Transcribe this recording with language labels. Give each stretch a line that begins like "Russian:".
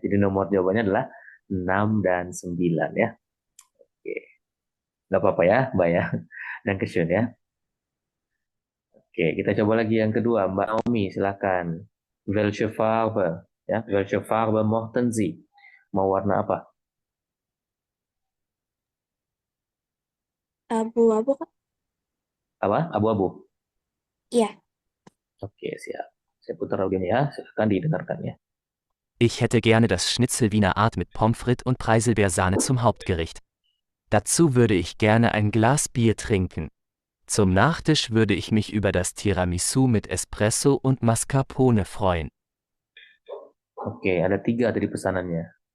Indonesian: Jadi nomor jawabannya adalah 6 dan 9 ya. Oke. Nggak apa-apa ya, Mbak ya. Dan kesun ya. Oke, kita coba lagi yang kedua. Mbak Naomi, silakan.
German: Welche Farbe? Ya, welche Farbe mochten Sie?
Indonesian: Mau warna apa? Abu-abu, Kak. Apa? Abu-abu? Iya. Oke, siap. Saya putar audionya ya, silakan didengarkan ya.
German: Ich hätte gerne das Schnitzel Wiener Art mit Pommes frites und Preiselbeersahne zum Hauptgericht. Dazu würde ich gerne ein Glas Bier trinken. Zum Nachtisch würde ich mich über das Tiramisu mit Espresso und Mascarpone freuen.
Indonesian: Oke, ada 3 tadi pesanannya.